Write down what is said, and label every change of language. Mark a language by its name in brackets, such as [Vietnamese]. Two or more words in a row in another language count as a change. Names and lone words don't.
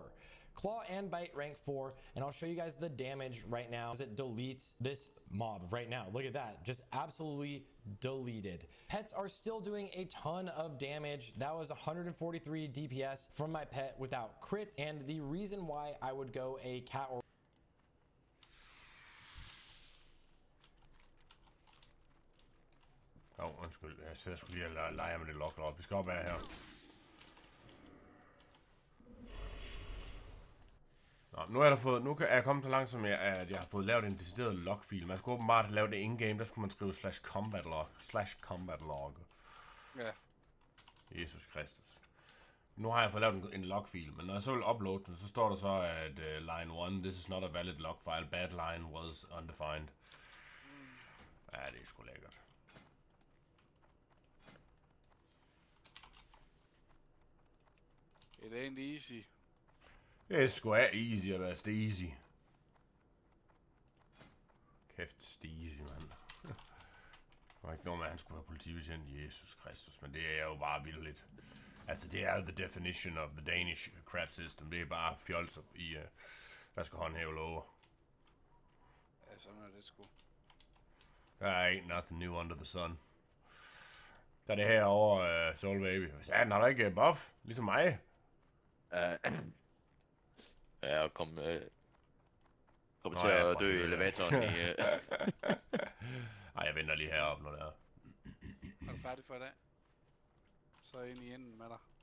[English] Claw and bite rank 4, and I'll show you guys the damage right now as it deletes this mob right now. Look at that, just absolutely deleted. Pets are still doing a ton of damage. That was 143 DPS from my pet without crits, and the reason why I would go a cat or [Danish] undskyld. Jeg sidder sgu lige og leger med det lock op. Vi skal op af her. Nå, nu er jeg kommet så langt, som at jeg har fået lavet en decideret logfil. Man skulle åbenbart lave det in-game, der skulle man skrive /combat log. Ja. Jesus Kristus. Nu har jeg fået lavet en logfil, men når jeg så vil uploade den, så står der så, at [English] line 1, this is not a valid log file, bad line was undefined. [Danish] Ja, det er sgu lækkert. [English] It ain't easy. [Danish] Det er sgu easy at være steezy. Kæft steezy, mand. Der var ikke noget med, at han skulle være politibetjent. Jesus Kristus, men det er jo bare vildt. Altså, det er jo [English] the definition of the Danish crap system. [Danish] Det er bare fjolser i, der skal håndhæve lover. Ja, sådan er det sgu. [English] There ain't nothing new under the sun. [Danish] Der er det her over Soul Baby. Satan, har du ikke buff? Ligesom mig? Ja, og kom til at dø i elevatoren i... Ej, jeg venter lige heroppe, når det er. Er du færdig for i dag? Så ind i enden med dig.